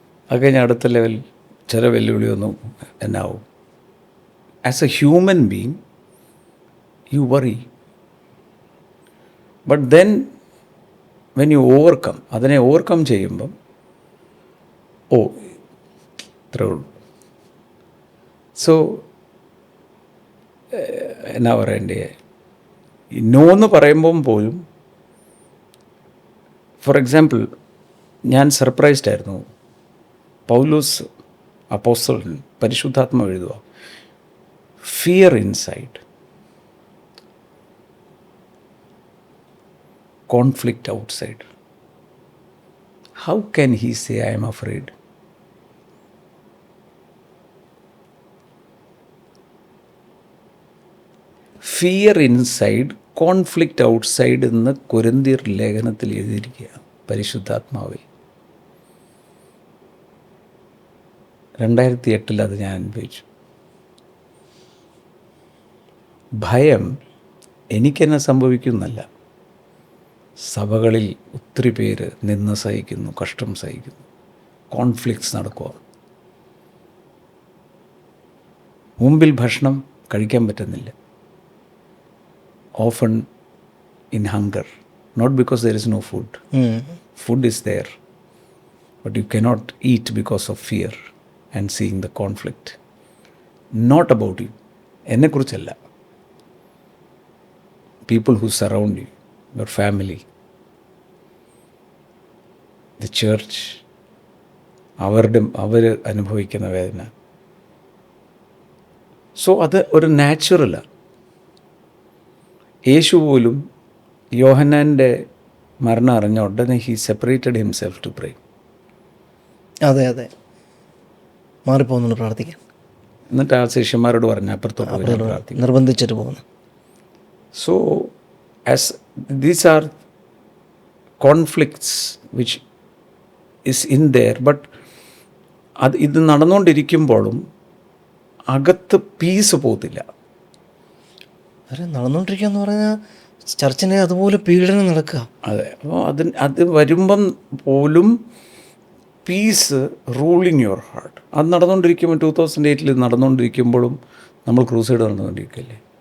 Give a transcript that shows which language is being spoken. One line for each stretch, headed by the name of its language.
Malayalam: അത് കഴിഞ്ഞ് അടുത്ത ലെവൽ ചില വെല്ലുവിളിയൊന്നും എന്നാവും.
English: As a human being, you worry. But then, when you overcome,
Malayalam: അതിനെ ഓവർകം ചെയ്യുമ്പം ഇത്രേ ഉള്ളൂ. സോ എന്നാ പറയണ്ടേ, നോ എന്ന് പറയുമ്പം പോലും, ഫോർ എക്സാമ്പിൾ, ഞാൻ സർപ്രൈസ്ഡ് ആയിരുന്നു. പൗലോസ് അപ്പോസ്തലൻ പരിശുദ്ധാത്മ എഴുതുക,
English: fear inside, conflict outside. How can he say I am afraid?
Malayalam: Fear inside, conflict outside എന്ന് കൊരിന്ത്യർ ലേഖനത്തിൽ എഴുതിയിരിക്കുക പരിശുദ്ധാത്മാവിൽ. 2008 അത് ഞാൻ അനുഭവിച്ചു. ഭയം എനിക്കെന്നെ സംഭവിക്കുന്നല്ല, സഭകളിൽ ഒത്തിരി പേര് നിന്ന് സഹിക്കുന്നു, കഷ്ടം സഹിക്കുന്നു, കോൺഫ്ലിക്ട്സ് നടക്കുക. മുമ്പിൽ ഭക്ഷണം കഴിക്കാൻ പറ്റുന്നില്ല,
English: Often in hunger, not because there is no food, food is there, but you cannot eat because of fear and seeing the conflict. Not about you,
Malayalam: എന്നെക്കുറിച്ചല്ല,
English: people who surround you, your family, the church,
Malayalam: അവർ അനുഭവിക്കുന്ന വേദന. So അത് ഒരു നാച്ചുറലാണ്. യേശു പോലും യോഹന്നാൻ്റെ മരണം അറിഞ്ഞ ഉടനെ
English: He separated himself to pray.
Malayalam: അതെ അതെ, മാറിപ്പോകുന്നു പ്രാർത്ഥിക്കാൻ. എന്നിട്ട് ആ ശിഷ്യന്മാരോട് പറഞ്ഞു അപ്പുറത്തോട്ട് പ്രാർത്ഥിക്കും, നിർബന്ധിച്ചിട്ട് പോകുന്നു.
English: So, as these are conflicts which is in there, but
Malayalam: ഇത് നടന്നുകൊണ്ടിരിക്കുമ്പോഴും അകത്ത് പീസ് പോകത്തില്ല. നടന്നുകൊണ്ടിരിക്കുക എന്ന് പറഞ്ഞാൽ ചർച്ചിനെ അതുപോലെ പീഡനം നടക്കുക. അതെ, അപ്പോൾ അത് വരുമ്പം പോലും
English: Peace ruling your heart.
Malayalam: അത് നടന്നുകൊണ്ടിരിക്കുമ്പോൾ 2008 നടന്നുകൊണ്ടിരിക്കുമ്പോഴും നമ്മൾ ക്രൂസൈഡ് നടന്നുകൊണ്ടിരിക്കുകയല്ലേ.